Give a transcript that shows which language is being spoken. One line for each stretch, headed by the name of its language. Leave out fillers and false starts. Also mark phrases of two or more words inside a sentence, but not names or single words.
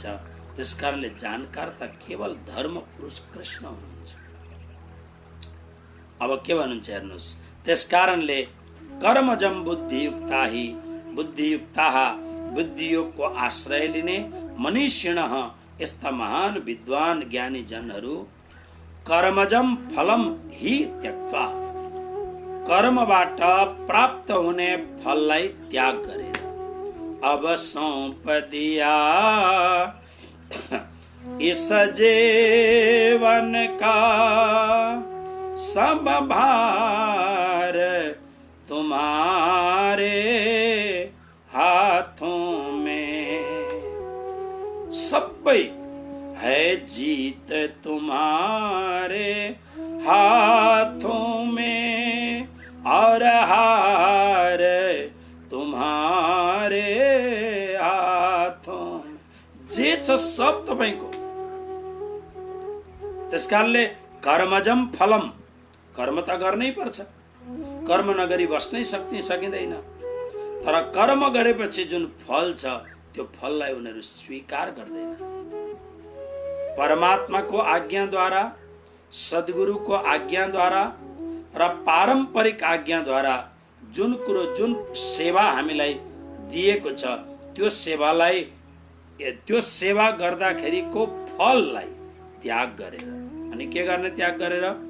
Nepali: त्यसकारणले जानकार त केवल धर्म पुरुष कृष्ण हुनुहुन्छ। अब के भन्नुहुन्छ हेर्नुहोस्, त्यसकारणले
Sanskrit: कर्मजम बुद्धियुक्ताहि बुद्धियुक्ताः,
Nepali: बुद्धियोगको आश्रय लिने मनीषिणः, यस्ता महान विद्वान ज्ञानी जनहरू
Sanskrit: कर्मजम फलम हि त्यक्त्वा,
Nepali: कर्मबाट प्राप्त हुने फललाई त्याग गरेर
Hindi: अब सौंप दिया इस जीवन का सब भार तुम्हारे हाथों में, सबै है जीत तुम्हारे हाथों में और हार तुम्हारे हाथों में।
Nepali: जे छ सब तपाईको। त्यसकारणले
Sanskrit: कर्मजम फलम,
Nepali: कर्म त गर्नै पर्छ, कर्म नगरी बस्नै सकिँदैन, तर कर्म गरेपछि जुन फल छ त्यो फललाई उनीहरू स्वीकार गर्दैन। परमात्माको आज्ञाद्वारा, सद्गुरुको आज्ञाद्वारा र पारम्परिक आज्ञाद्वारा जुन कुरो, जुन सेवा हामीलाई दिएको छ, त्यो सेवालाई, त्यो सेवा गर्दाखेरिको फललाई त्याग गरेर, अनि के गर्ने त्याग गरेर?